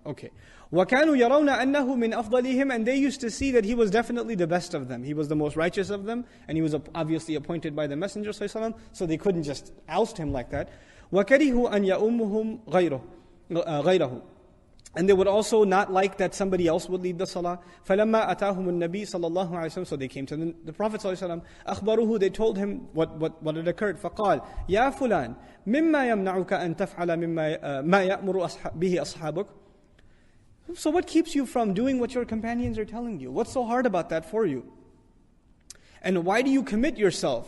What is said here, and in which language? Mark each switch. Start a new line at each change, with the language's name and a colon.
Arabic: Okay. وَكَانُوا يَرَوْنَ أَنَّهُ مِنْ أَفْضَلِهِمْ.
English: And they used to see that he was definitely the best of them. He was the most righteous of them, and he was obviously appointed by the Messenger ﷺ, so they couldn't just oust him like that.
Arabic: وَكَرِهُوا أَنْ يَؤُمُّهُمْ غَيْرَهُ.
English: And they would also not like that somebody else would lead the salah.
Arabic: فَلَمَّا أَتَاهُمُ النَّبِي صَلَّى اللَّهُ عَلَيْهِ وسلم.
English: So they came to the Prophet ﷺ.
Arabic: أَخْبَرُوهُ.
English: They told him what had occurred.
Arabic: فَقَالَ يَا فُلَانِ مِمَّا يَمْنَعُكَ أَن تَفْعَلَ مَا يَأْمُرُ بِهِ أَصْحَابُكَ.
English: So what keeps you from doing what your companions are telling you? What's so hard about that for you? And why do you commit yourself?